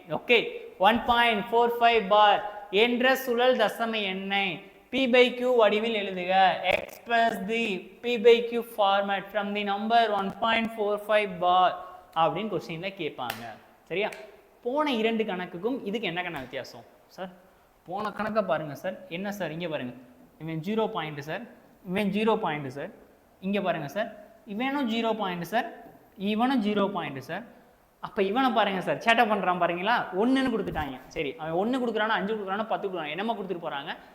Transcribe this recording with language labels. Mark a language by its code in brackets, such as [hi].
[ta] Okay, 1.45 பார் என்ற சுழல் தசம எண்ணெய் P/Q வடிவில் எழுதுக. [en] Express the P/Q format from the number 1.45 bar [ta] அப்படின்னு கொஸ்டின்ல கேட்பாங்க. சரியா? போன 2 கணக்குக்கும் இதுக்கு என்ன கணக்கு வித்தியாசம் சார்? போன கணக்கை பாருங்க சார். என்ன சார்? இங்க பாருங்க, இவன் 0 பாயிண்ட் சார், இவன் 0 பாயிண்ட் சார். இங்க பாருங்க சார், இவனும் 0 பாயிண்ட் சார், இவனும் 0 பாயிண்ட் சார். அப்ப இவனை பாருங்க சார், சேட்டை பண்றான் பாருங்களா? 1ன்னு கொடுத்துட்டாங்க. சரி, அவன் 1 கொடுக்குறானா, 5 கொடுக்குறானா, 10 கொடுக்குறானா, என்னமா கொடுத்துட்டு போறாங்க.